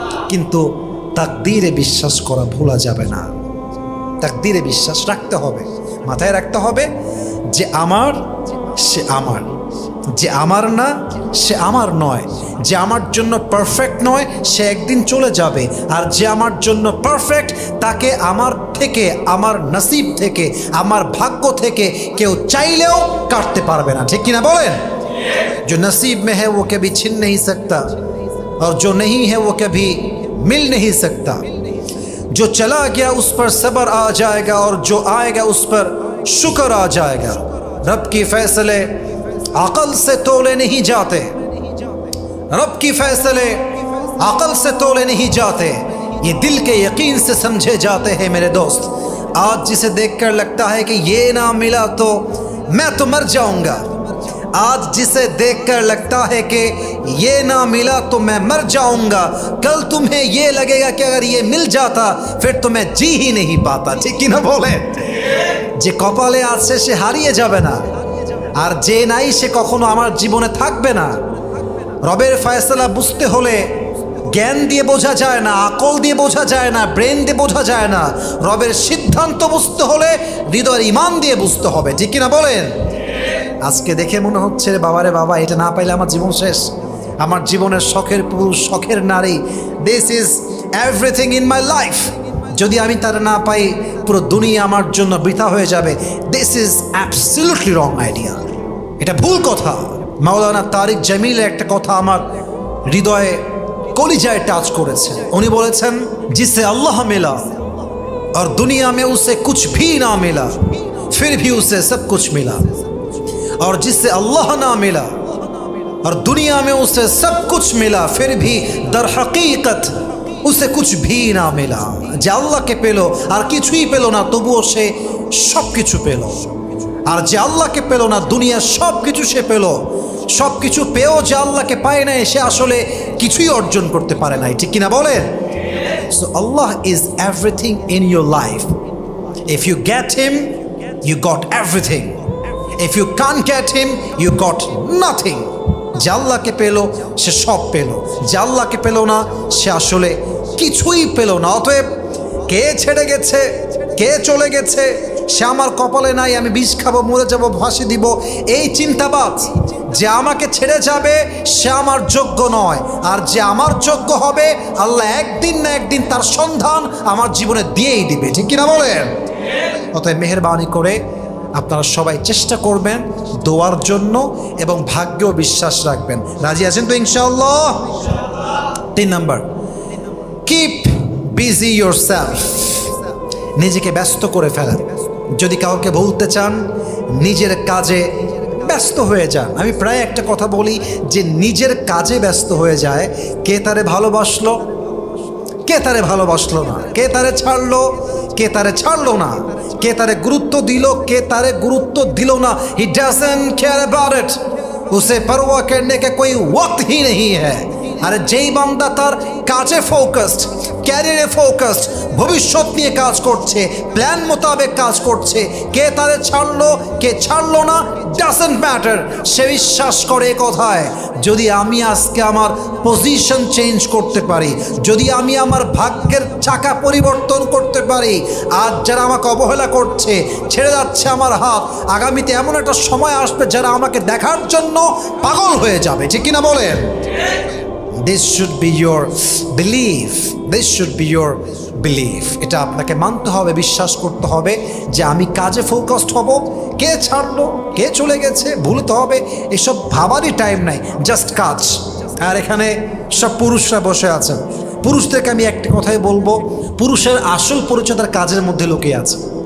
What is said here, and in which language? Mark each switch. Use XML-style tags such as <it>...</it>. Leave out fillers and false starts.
<bn>কিন্তু তাকদীরে বিশ্বাস করা ভোলা যাবে না। তাকদীরে বিশ্বাস রাখতে হবে, মাথায় রাখতে হবে যে আমার সে আমার, যে আমার না সে আমার নয়, যে আমার জন্য পারফেক্ট নয় সে একদিন চলে যাবে, আর যে আমার জন্য পারফেক্ট তাকে আমার থেকে, আমার নসিব থেকে, আমার ভাগ্য থেকে কেউ চাইলেও কাটতে পারবে না। ঠিক কিনা বলেন?</bn> <hi>जो नसीब में है वो कभी छिन नहीं सकता और जो नहीं है वो कभी मिल नहीं सकता। जो चला गया उस पर सब्र आ जाएगा और जो आएगा उस पर शुक्र आ जाएगा। रब की फैसले अकल से तोले नहीं जाते, रब की फैसले अकल से तोले नहीं जाते, ये दिल के यकीन से समझे जाते हैं मेरे दोस्त। आज जिसे देखकर लगता है कि ये ना मिला तो मैं तो मर जाऊंगा, आज जिसे देखकर लगता है कि ये ना मिला तो मैं मर जाऊंगा, कल तुम्हें ये लगेगा कि अगर ये मिल जाता फिर तो मैं जी ही नहीं पाता। ठीक कि ना बोले?</hi> <bn>যে কপালে আছে সে হারিয়ে যাবে না, আর যে নাই সে কখনো আমার জীবনে থাকবে না। রবের ফয়সালা বুঝতে হলে জ্ঞান দিয়ে বোঝা যায় না, আকল দিয়ে বোঝা যায় না, ব্রেন দিয়ে বোঝা যায় না। রবের সিদ্ধান্ত বুঝতে হলে হৃদয়ের ঈমান দিয়ে বুঝতে হবে। ঠিক কিনা বলেন? আজকে দেখে মনে হচ্ছে বাবারে বাবা, এটা না পাইলে আমার জীবন শেষ, আমার জীবনের শখের পুরুষ, শখের নারী,</bn> <en>this is everything in my life,</en> <bn>যদি আমি তারা না পাই পুরো দুনিয়া আমার জন্য বৃথা হয়ে যাবে।</bn> <en>this is absolutely wrong idea,</en> <bn>এটা ভুল কথা। মাওলানা তারিক জামিলের একটা কথা আমার হৃদয়ে কলিজায় টাচ করেছে। উনি বলেছেন,</bn> <hi>जिससे अल्लाह मिला और दुनिया में उसे कुछ भी ना मिला फिर भी उसे सब कुछ मिला, और जिससे अल्लाह ना मिला और दुनिया में उसे सब कुछ मिला फिर भी दर हकीकत उसे कुछ भी ना मिला।</hi> <bn>যে আল্লাহকে পেল আর কিছুই পেল না, তবুও সে সব কিছু পেল। আর যে আল্লাহকে পেল না, দুনিয়ার সব কিছু সে পেল। সব কিছু পেয়েও যে আল্লাহকে পায় নাই, সে আসলে কিছুই অর্জন করতে পারে নাই। ঠিক কিনা বলেন?</bn> <en>So Allah is everything in your life. If you get him, you got everything. If you can't get him, you got nothing.</en> <bn>যে আল্লাহকে পেল সে সব পেল, যে আল্লাহকে পেল না সে আসলে কিছুই পেল না। অতএব কে ছেড়ে গেছে, কে চলে গেছে, সে আমার কপালে নাই, আমি বিষ খাবো, মরে যাব, ফাঁসি দিব, এই চিন্তাবাদ। যে আমাকে ছেড়ে যাবে সে আমার যোগ্য নয়, আর যে আমার যোগ্য হবে আল্লাহ একদিন না একদিন তার সন্ধান আমার জীবনে দিয়েই দিবে। ঠিক কিনা বলেন? অতএব মেহেরবানি করে আপনারা সবাই চেষ্টা করবেন দোয়ার জন্য এবং ভাগ্যেও বিশ্বাস রাখবেন। রাজি আছেন তো ইনশাআল্লাহ? 3 নাম্বার,</bn> <en>Keep busy yourself.</en> <bn>নিজেকে ব্যস্ত করে ফেলেন। যদি কাউকে বলতে চান, নিজের কাজে ব্যস্ত হয়ে যান। আমি প্রায় একটা কথা বলি যে নিজের কাজে ব্যস্ত হয়ে যায়, কে তারে ভালোবাসলো, কে তারে ভালোবাসলো না, কে তারে ছাড়লো, কে তারে ছাড়লো না, কে তারে গুরুত্ব দিল, কে তারে গুরুত্ব দিল না।</bn> <en>he doesn't care about it,</en> <hi>use परवाह करने का कोई वक्त ही नहीं है।</hi> <bn>আরে যেই বান্দা তার কাজে ফোকাসড, ক্যারিয়ারে ফোকাসড, ভবিষ্যৎ নিয়ে কাজ করছে, প্ল্যান মোতাবেক কাজ করছে, কে তারে ছাড়লো কে ছাড়লো না</bn> <en>Doesn't matter.</en> <bn>সে বিশ্বাস করে কথায়, যদি আমি আজকে আমার পজিশন চেঞ্জ করতে পারি, যদি আমি আমার ভাগ্যের চাকা পরিবর্তন করতে পারি, আজ যারা আমাকে অবহেলা করছে, ছেড়ে যাচ্ছে আমার হাত, আগামীতে এমন একটা সময় আসবে যারা আমাকে দেখার জন্য পাগল হয়ে যাবে। ঠিক কিনা বলেন?</bn> <en>This should be your belief. This should be your belief.</en> <bn>এটা আপনাকে মানতে হবে, বিশ্বাস করতে হবে যে আমি কাজে ফোকাসড হব। কে ছাড়লো, কে চলে গেছে, ভুলতে হবে, এসব ভাবারই টাইম নাই, জাস্ট কাজ। আর এখানে সব পুরুষরা বসে আছেন, পুরুষদেরকে আমি একটা কথাই বলবো, পুরুষের আসল পরিচয় তার কাজের মধ্যে লুকিয়ে আছে।</bn>